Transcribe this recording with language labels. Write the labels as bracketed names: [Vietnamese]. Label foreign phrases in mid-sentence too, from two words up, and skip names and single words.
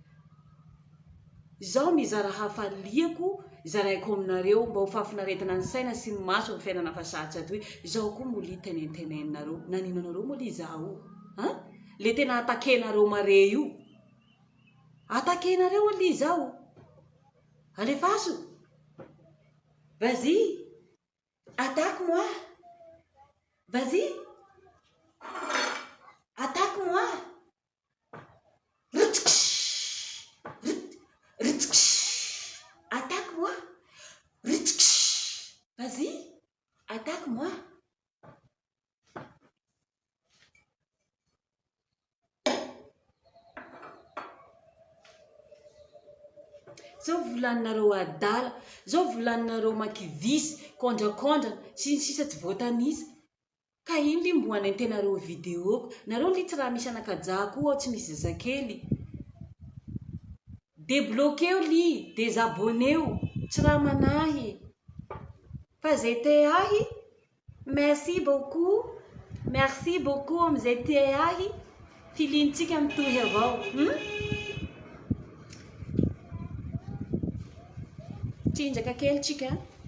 [Malagasy] Zao mizara hafaliako zaraiko aminareo mba ho fahafinaretana ny saina sy ny maso amin'ny fiainana fa sarotra toy. Zao koa moa li tenentenenareo. Nanino anareo moa li zao? Le tena atakenareo mare io. Atakenareo li zao. Alefaso. [French] Vas-y. Attaque-moi. Vas-y. Attaque-moi. Attaque-moi. Vas-y. Attaque-moi. [Malagasy] Zao volaninareo adala, zao volaninareo makivisy, kondrakondrana, sy ny sisa tsy voatanisa. Ka ino li mbo hanentenareo videoko? Nareo li tsy raha misy anakajako ao tsy misy zazakely. Débloqueo li, désabonneo, tsy raha manahy. Fa zay te ahy, [French] merci beaucoup. Merci beaucoup [Malagasy] amizay te ahy. Filintsika mitohy avao. Tsinjaka kely tsika.